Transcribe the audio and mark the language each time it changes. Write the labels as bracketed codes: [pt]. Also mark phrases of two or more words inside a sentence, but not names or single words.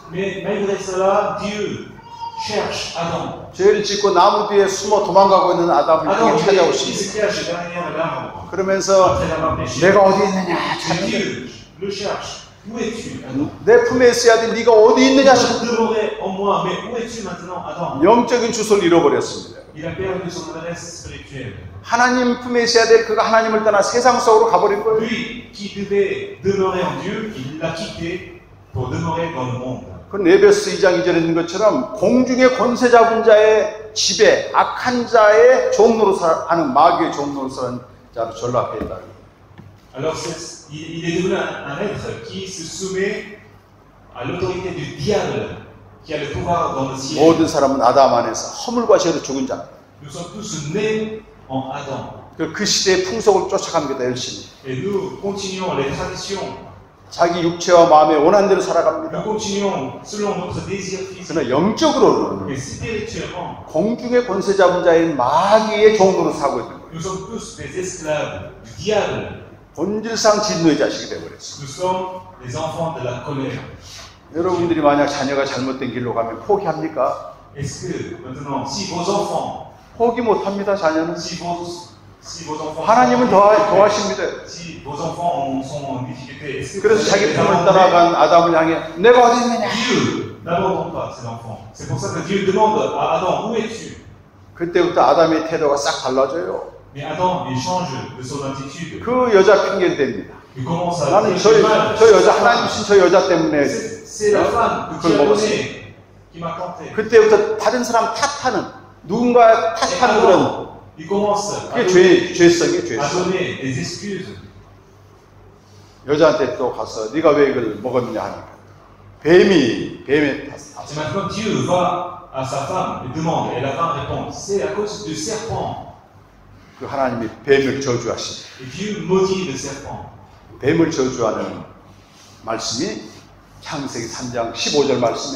[fr] Mais malgré cela, Dieu cherche Adam. [ko] 죄를 짓고 나무 뒤에 숨어 도망가고 있는 아담을 [fr] Adam, [ko] 향해 [fr] il [ko] 찾아오십니다. [fr] se cache derrière l'arbre. [ko] 그러면서 [fr] Après avoir péché. [ko] 내가 어디 있느냐 [fr] Et [ko] 찾는 [fr] Dieu le cherche. Où es-tu, Adam? [ko] 내 품에 있어야 돼. 네가 어디 있느냐 [fr] Tu [ko] 찾는 [fr] demeurais en moi, mais où es-tu maintenant, Adam? [ko] 영적인 주소를 잃어버렸습니다. [fr] Il a perdu son adresse spirituelle. [ko] 하나님 품에 있어야 될 그가 하나님을 떠나 세상 속으로 가버린 거예요. [fr] Lui qui devait demeurer en Dieu, il l'a quitté pour demeurer dans le monde. [ko] 그 에베소 2장 2절에 있는 것처럼 공중의 권세 잡은 자의 지배, 악한 자의 종로로 하는 마귀의 종로로 사는 자로 전락했다. [fr] Alors il est devenu un être qui se soumet à l'autorité du diable, qui a le pouvoir dans le ciel. [ko] 모든 사람은 아담 안에서 허물과 죄로 죽은 자. [fr] Nous sommes tous nés en Adam. [ko] 그 시대의 풍속을 쫓아갑니다. 열심히. [fr] Et nous continuons les traditions. [ko] 자기 육체와 마음의 원한대로 [fr] Nous [ko] 살아갑니다. [fr] continuons selon notre désir physique. [ko] 그러나 영적으로는 [fr] Mais spirituellement, [ko] 공중의 권세 잡은 자인 마귀의 종으로 살고 있는 거예요. [fr] nous sommes tous des esclaves du diable. [ko] 본질상 진노의 자식이 되어버렸어요. [fr] Nous sommes les enfants de la colère. [ko] 여러분들이 만약 자녀가 잘못된 길로 가면 포기합니까? [fr] Est-ce que maintenant, si vos enfants, [ko] 포기 못합니다. 자녀는 [fr] si vos Si vos enfants [ko] 하나님은 더하십니다. [fr] si vos enfants sont en difficulté, est-ce que [ko] 그래서 [fr] vous [ko] 자기 [fr] allez les [ko] 품을 [fr] abandonner? [ko] 떠나간 아담을 향해 내가 어디 있느냐? [fr] Dieu n'abandonne pas ses enfants. C'est pour ça que Dieu demande à Adam, où es-tu? [ko] 그때부터 아담의 태도가 싹 달라져요. [fr] Mais Adam, il change de son attitude. [ko] 그 여자 핑계를 댑니다. [fr] Il commence à [ko] 나는 [fr] dire mal. [ko] 저 여자 하나님 주신 저 여자 때문에 [fr] C'est la femme que [ko] 그걸 [fr] Dieu a [ko] 먹었어. [fr] donnée qui m'a tenté. [ko] 그때부터 다른 사람 탓하는 누군가 탓하는 그런 [fr] Il commence à [ko] 그게 죄성이에요. [fr] à [ko] 죄성. [fr] donner des excuses. [ko] 여자한테 또 가서 네가 왜 이걸 먹었느냐 하니까 뱀의 [fr] Et maintenant Dieu va à sa femme et demande, et la femme répond, c'est à cause du serpent. [ko] 그 하나님이 뱀을 저주하시. [fr] Et Dieu maudit le serpent. [ko] 뱀을 저주하는 말씀이 창세기 3장 15절 말씀이에요.